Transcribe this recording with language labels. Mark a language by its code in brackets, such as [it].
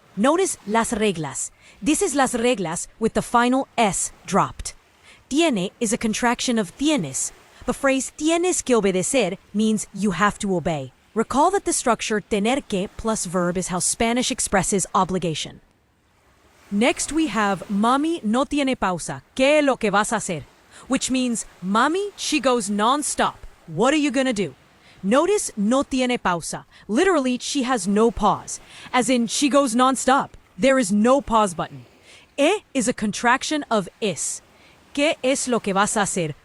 [en] Notice las reglas. This is las reglas with the final S dropped. Tiene is a contraction of tienes. The phrase [es] tienes que obedecer [en] means you have to obey. Recall that the structure tener que plus verb is how Spanish expresses obligation. Next we have [es] Mami no tiene pausa, ¿qué es lo que vas a hacer? [en] Which means, Mami, she goes non-stop. What are you gonna do? Notice [es] no tiene pausa. [en] Literally, she has no pause. As in, she goes non-stop. There is no pause button. Is a contraction of es. [es] ¿Qué es lo que vas a hacer?